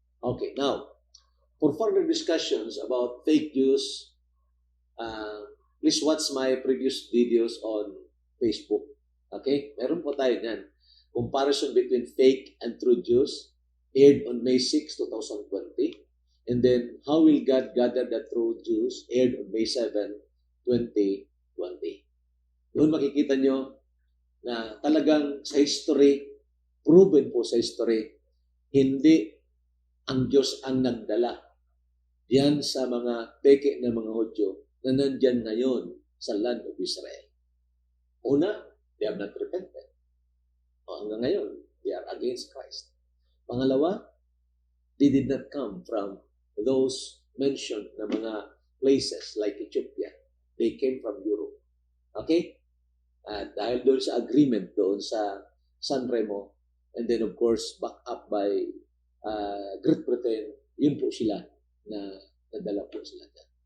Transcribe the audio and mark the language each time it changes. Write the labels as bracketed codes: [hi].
[en] Okay, now, for further discussions about fake Jews, please watch my previous videos on Facebook. Okay? [tl] Meron po tayo niyan. [en] Comparison between fake and true Jews, aired on May 6, 2020. And then, How Will God Gather the True Jews, aired on May 7, 2020. [tl] Doon makikita nyo na talagang sa history, proven po sa history, hindi ang Diyos ang nagdala diyan sa mga peke ng mga Hudyo na nandyan ngayon sa land of Israel. [en] Una, they have not repented. [tl] O hanggang ngayon, [en] they are against Christ. Pangalawa, they did not come from those mentioned na mga places like Ethiopia. They came from Europe. [tl] Okay? At dahil doon sa agreement doon sa San Remo, and then of course, [en] back up by Great Britain, [tl] yun po sila na nadala po sila dyan.